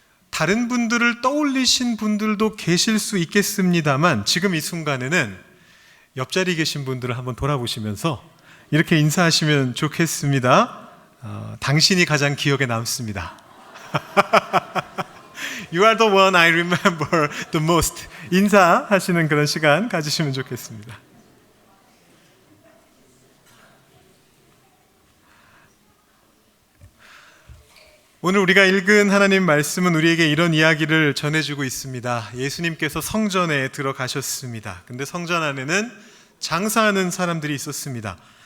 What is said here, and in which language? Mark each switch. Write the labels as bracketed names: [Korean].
[Korean] 다른 분들을 떠올리신 분들도 계실 수 있겠습니다만 지금 이 순간에는 옆자리에 계신 분들을 한번 돌아보시면서 이렇게 인사하시면 좋겠습니다. 당신이 가장 기억에 남습니다. [English] You are the one I remember the most. [Korean] 인사하시는 그런 시간 가지시면 좋겠습니다. 오늘 우리가 읽은 하나님 말씀은 우리에게 이런 이야기를 전해주고 있습니다. 예수님께서 성전에 들어가셨습니다. 근데 성전 안에는 장사하는 사람들이 있었습니다.